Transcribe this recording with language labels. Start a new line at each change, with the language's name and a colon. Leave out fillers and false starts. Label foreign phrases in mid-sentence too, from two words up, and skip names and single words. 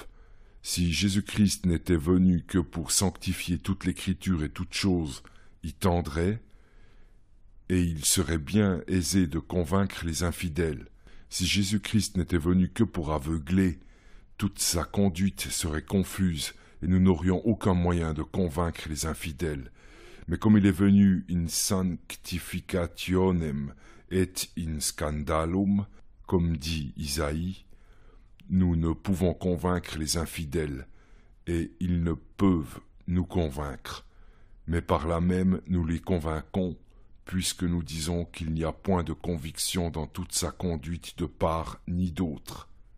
French: Si Jésus-Christ n'était venu que pour sanctifier toute l'écriture et toute chose y tendrait, et il serait bien aisé de convaincre les infidèles. Si Jésus-Christ n'était venu que pour aveugler, toute sa conduite serait confuse, et nous n'aurions aucun moyen de convaincre les infidèles. Mais comme il est venu
Latin: in sanctificationem et in scandalum,
French: comme dit Isaïe, nous ne pouvons convaincre les infidèles, et ils ne peuvent nous convaincre. Mais par là même nous les convainquons, puisque nous disons qu'il n'y a point de conviction dans toute sa conduite de part ni d'autre.